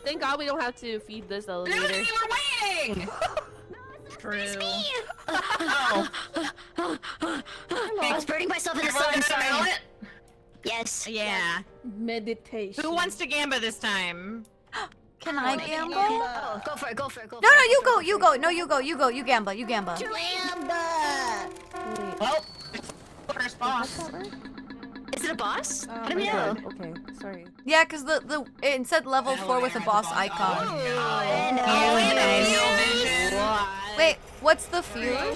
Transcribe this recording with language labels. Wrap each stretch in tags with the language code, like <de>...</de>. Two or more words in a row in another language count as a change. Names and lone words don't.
<en>Thank God we don't have to feed this elevator. Luna, you were waiting. True. Oh. I was burning myself in the Everyone sun. got a Sorry. mallet? Yes. Yeah. Meditation. Who wants to gamba this time? Can I gamble? Oh, go for it. Go for it. Go for No, it. no, you go, you go. No, you go, you go. You gamba, you gamba. Lambda. Well, first boss. Is it a boss? Oh Let me my know. God. Okay, sorry. Yeah, cause it said level 4 with a boss icon. Wait, what's the fuse?</en>